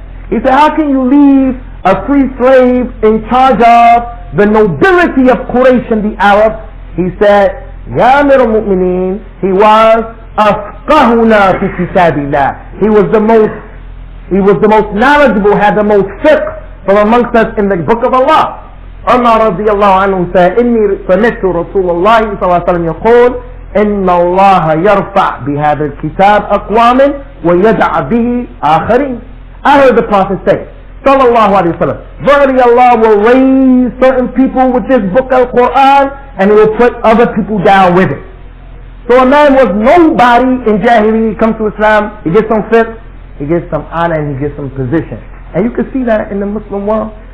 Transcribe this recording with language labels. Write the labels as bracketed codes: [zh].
[en] He said, how can you leave a free slave in charge of the nobility of Quraysh and the Arabs? He said, Ya Amir al-Mu'mineen, he was [ar] afqahuna fi kitabillah. [en] He was the most knowledgeable, had the most fiqh from amongst us in the book of Allah. Umar radiyallahu anhu said, [ar] إني سمعت رسول الله صلى الله عليه وسلم يقول إن الله يرفع بهذا الكتاب أقواما ويدع به آخرين. [en] I heard the Prophet say, sallallahu alayhi wa sallam, verily Allah will raise certain people with this book of Qur'an and He will put other people down with it. So a man was nobody in Jahiliyyah, he comes to Islam, he gets some fiqh, he gets some honor, and he gets some position. And you can see that in the Muslim world.